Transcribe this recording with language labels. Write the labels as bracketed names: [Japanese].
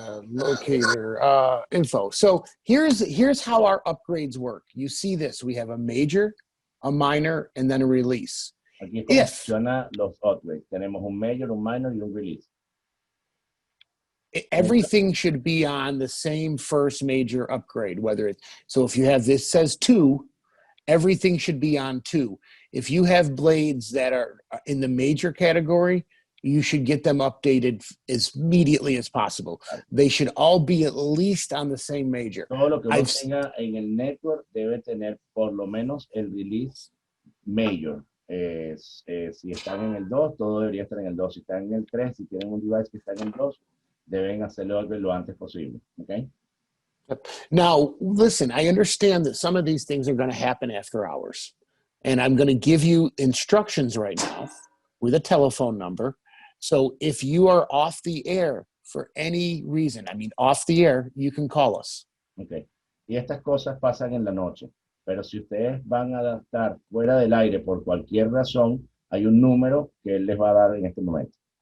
[English] Locator, info. So here's how our upgrades work. You see this, we have a major, a minor, and then a release. [Spanish] Aquí funciona los upgrades. Tenemos un major, un minor y un release. [English] Everything should be on the same first major upgrade, whether it's, so if you have this says 2, everything should be on 2. If you have blades that are in the major category, you should get them updated as immediately as possible. They should all be at least on the same major. [Spanish] Todo lo que uno tenga en el network debe tener por lo menos el release major. Si están en el 2, todo debería estar en el 2. Si están en el 3, si tienen un device que está en el 2, deben hacerlo lo antes posible. [English] Okay? Now, listen, I understand that some of these things are going to happen after hours. And I'm going to give you instructions right now with a telephone number. So if you are off the air for any reason, I mean, off the air, you can call us. [Spanish] Okay. Y estas cosas pasan en la noche. Pero si ustedes van a estar fuera del aire por cualquier razón, hay un número que él les va a dar en este momento.